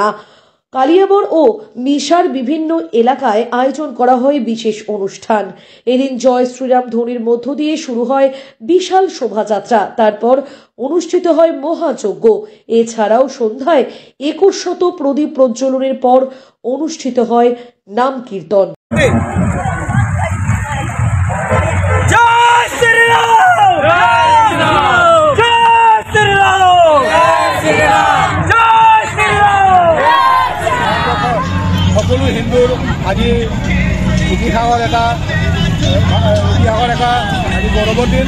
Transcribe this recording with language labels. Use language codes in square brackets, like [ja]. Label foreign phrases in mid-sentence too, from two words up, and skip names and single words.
[bn] কালিয়াবর ও মিশার বিভিন্ন এলাকায় আয়োজন করা হয় বিশেষ অনুষ্ঠান। এদিন জয় শ্রীরাম ধ্বনির মধ্য দিয়ে শুরু হয় বিশাল শোভাযাত্রা, তারপর অনুষ্ঠিত হয় মহাযজ্ঞ। এছাড়াও সন্ধ্যায় 2100 প্রদীপ প্রজ্বলনের পর অনুষ্ঠিত হয় নাম কীর্তন। [as] সকলো হিন্দুৰ আজি ইতিহাসৰ এটা আজি গৌৰৱৰ দিন।